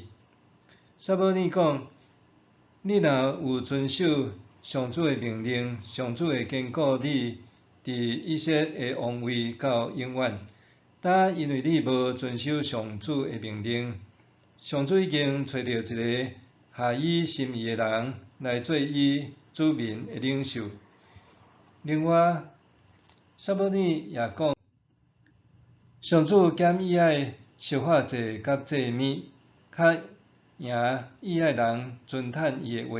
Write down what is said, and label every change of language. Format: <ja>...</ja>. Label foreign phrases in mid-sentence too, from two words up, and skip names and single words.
<nan>撒母耳讲：你若有遵守上主的命令，上主会坚固你伫以色列的王位到永远。但因为你无遵守上主的命令，上主已经找到一个合伊心意的人来做伊子民的领袖。另外，撒母耳也讲，上主减伊爱烧化祭甲祭物，较赢伊爱人尊叹伊的话。</nan>